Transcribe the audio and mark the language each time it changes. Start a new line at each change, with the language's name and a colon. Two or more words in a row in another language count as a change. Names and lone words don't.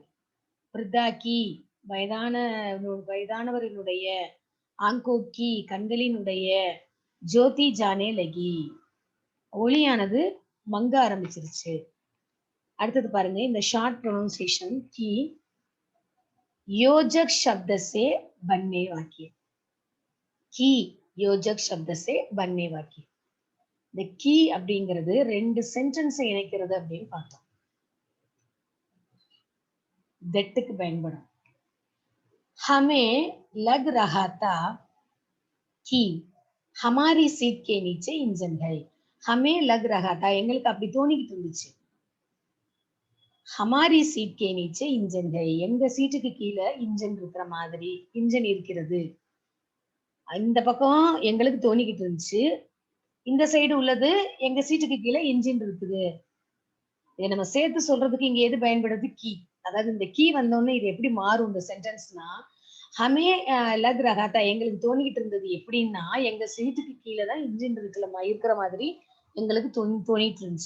Hindi: वृद्धा की
Tamil: வயதானவரினுடைய,
Hindi: आँखों की
Tamil: கண்களினுடைய,
Hindi: ज्योति जाने लगी
Tamil: ஒளியானது மங்க ஆரம்பிச்சிருச்சு.
Hindi: அடுத்தது பாருங்க, இந்த
English: short pronunciation
Hindi: की योजक शब्द से बनने वाक्य. की योजक शब्द से बनने वाक्य.
Tamil: இந்த கீ அப்படிங்கிறது 2 சென்டென்ஸை இணைக்கிறது அப்படின்னு பார்த்தோம். தட்டுக்கு பயன்படும்.
Hindi: हमें लग रहा था कि हमारी सीट के नीचे इंजन है. हमें लग रहा था,
Tamil: எங்களுக்கு அப்படி தோணிக்கிட்டு இருந்துச்சு.
Hindi: हमारी सीट के नीचे इंजन है,
Tamil: எங்க சீட்டுக்கு கீழே இன்ஜின் இருக்கிற மாதிரி, இன்ஜின் இருக்கிறது. இந்த பக்கம் எங்களுக்கு தோணிக்கிட்டு இருந்துச்சு, இந்த சைடு உள்ளது எங்க சீட்டுக்கு கீழே இன்ஜின் இருக்குது. இதை நம்ம சேர்த்து சொல்றதுக்கு இங்க எது பயன்படுது? கீ. அதாவது இந்த கீ வந்தோடனே இது எப்படி மாறும் இந்த சென்டென்ஸ்னா,
Hindi: हमें लग रहा था,
Tamil: எங்களுக்கு தோணிக்கிட்டு இருந்தது எப்படின்னா, எங்க சீட்டுக்கு கீழே தான் இன்ஜின் இருக்கிற மாதிரி எங்களுக்கு தோணிட்டு இருந்துச்சு.